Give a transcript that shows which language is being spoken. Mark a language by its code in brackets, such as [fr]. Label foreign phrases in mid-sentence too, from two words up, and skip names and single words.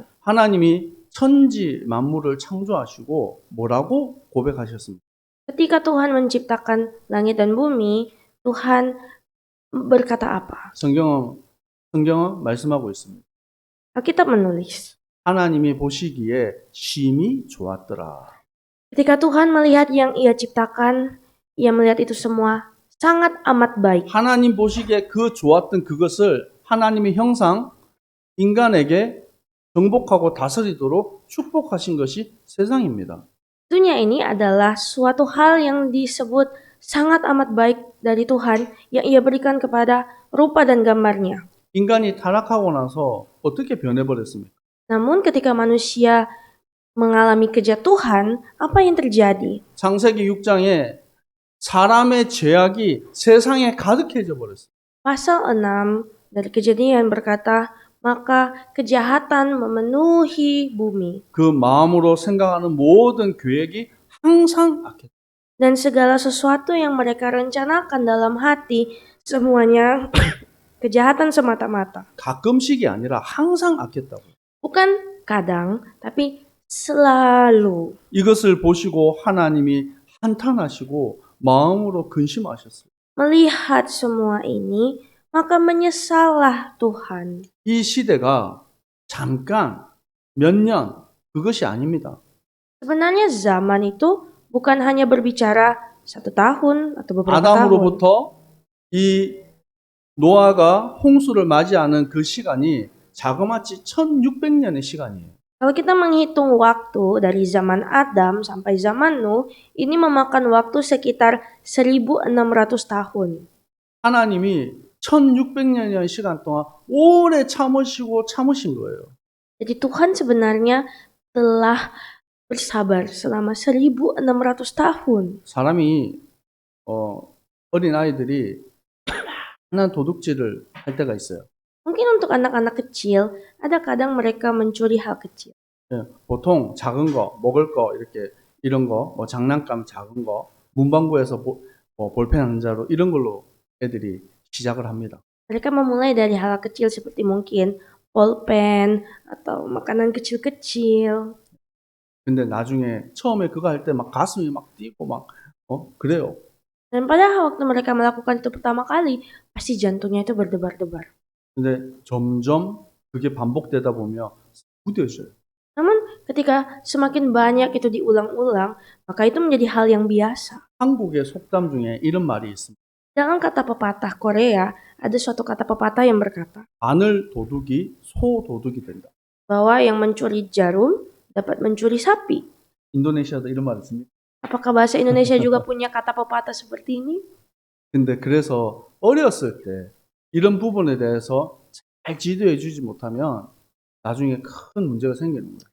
[ko] 하나님이 천지 만물을 창조하시고 뭐라고 고백하셨습니까? [id] Ketika Tuhan menciptakan langit dan bumi, Tuhan berkata apa? [ko] 성경은 말씀하고 있습니다. [id] Alkitab menulis, [ko] 하나님이 보시기에 심히 좋았더라. [id] ketika Tuhan melihat yang Ia ciptakan, Ia melihat itu semua sangat amat baik. [ko] 하나님 보시기에 그 좋았던 그것을 하나님의 형상 인간에게 정복하고 다스리도록 축복하신 것이 세상입니다. [id] Dunia ini adalah suatu hal yang disebut sangat amat baik dari Tuhan yang Ia berikan kepada rupa dan gambarnya. [ko] 인간이 타락하고 나서 어떻게 변해버렸습니까? [id] Namun ketika manusia mengalami kejatuhan, apa yang terjadi? [ko] 창세기 6장에 사람의 죄악이 세상에 가득해져 버렸어요. [id] Pasal 6 dari Kejadian berkata, maka kejahatan memenuhi bumi [ko] 그 마음으로 생각하는 모든 계획이 항상 악했다. [id] dan segala sesuatu yang mereka rencanakan dalam hati semuanya kejahatan semata-mata. [ko] 가끔씩이 아니라 항상 악했다고. [id] Bukan kadang, tapi selalu. [ko] 이것을 보시고 하나님이 한탄하시고 마음으로 근심하셨어요. [id] Melihat semua ini, maka menyesallah Tuhan. [ko] 이 시대가 잠깐 몇 년 그것이 아닙니다. [id] Sebenarnya zaman itu bukan hanya berbicara 1 tahun atau beberapa tahun. [ko] 아담으로부터 이 노아가 홍수를 맞이하는 그 시간이 자그마치 1600년의 시간이에요. [id] Kalau kita menghitung waktu dari zaman Adam sampai zaman Nuh, ini memakan waktu sekitar 1600 tahun. [ko] 하나님이 1600년이라는 시간 동안 오래 참으신 거예요. [id] Jadi Tuhan sebenarnya telah bersabar selama 1600 tahun. [ko] 사람이 어린 아이들이 많은 도둑질을 할 때가 있어요. [id] Mungkin untuk anak-anak kecil, ada kadang mereka mencuri hal kecil. [ko] 예, 보통 작은 거, 먹을 거 이렇게 이런 거, 뭐 장난감 작은 거, 문방구에서 볼펜 한 자루 이런 걸로 애들이 시작을 합니다. [id] Mereka memulai dari hal kecil seperti mungkin pulpen atau makanan kecil-kecil. [ko] 근데 나중에 처음에 그거 할 때 막 가슴이 막 뛰고 막 그래요. [id] Dan padahal waktu mereka melakukan itu pertama kali, pasti jantungnya itu berdebar-debar. [ko] 근데 점점 그게 반복되다 보면 무뎌져요. [id] Namun ketika semakin banyak itu diulang-ulang, maka itu menjadi hal yang biasa. [ko] 한국의 속담 중에 이런 말이 있습니다. [id] Dalam kata pepatah Korea, ada suatu kata pepatah yang berkata [ko] 바늘 도둑이 소 도둑이 된다. [id] bahwa yang mencuri jarum dapat mencuri sapi. [ko] 인도네시아도 이런 말 있습니까? [id] Apakah bahasa Indonesia juga punya kata pepatah seperti ini? [ko] 근데 그래서 어렸을 때 이런 부분에 대해서 잘 지도해 주지 못하면 나중에 큰 문제가 생기는 거예요.